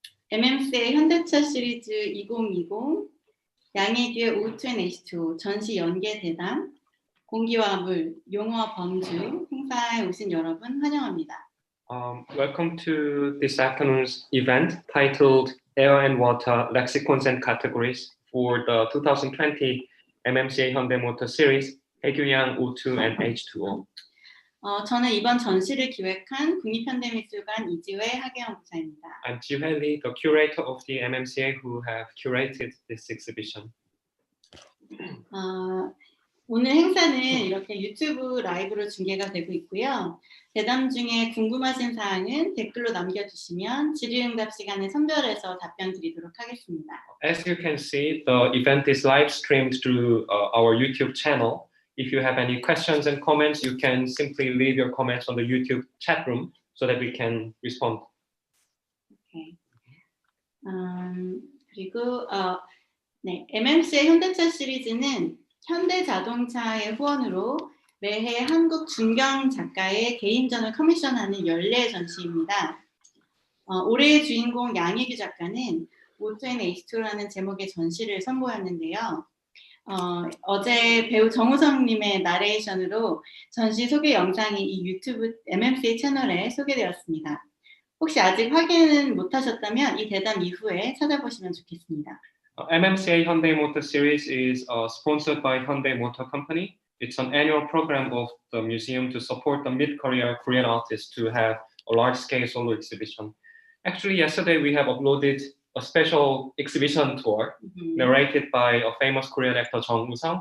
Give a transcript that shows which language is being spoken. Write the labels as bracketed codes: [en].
[ko] MMC의 현대차 시리즈 2020 양의규의 O2 and H2O 전시 연계 대담 공기와 물, 용어 범주 행사에 오신 여러분 환영합니다. [en] Welcome to this afternoon's event titled Air and Water Lexicons and Categories for the 2020 MMCA Hyundai Motor Series, 해규양 O2 and H2O. [ko] 저는 이번 전시를 기획한 국립현대미술관 이지회 학예연구사입니다. [en] I'm Jihae Lee, the curator of the MMCA who have curated this exhibition. [ko] 오늘 행사는 이렇게 유튜브 라이브로 중계가 되고 있고요. 대담 중에 궁금하신 사항은 댓글로 남겨주시면 질의응답 시간에 선별해서 답변 드리도록 하겠습니다. [en] As you can see, the event is live streamed through our YouTube channel. If you have any questions and comments, you can simply leave your comments on the YouTube chat room so that we can respond. Okay. [ko] 그리고 네, MMC의 현대차 시리즈는 현대자동차의 후원으로 매해 한국 중견 작가의 개인전을 커미션하는 연례 전시입니다. 올해의 주인공 양희규 작가는 O2N H2라는 제목의 전시를 선보였는데요. 어제 배우 정우성님의 나레이션으로 전시 소개 영상이 이 유튜브 MMC의 채널에 소개되었습니다. 혹시 아직 확인은 못하셨다면 이 대담 이후에 찾아보시면 좋겠습니다. [en] MMCA Hyundai Motor Series is sponsored by Hyundai Motor Company. It's an annual program of the museum to support the mid-career Korean artists to have a large-scale solo exhibition. Actually, yesterday we have uploaded a special exhibition tour narrated by a famous Korean actor Jung Woo-sung.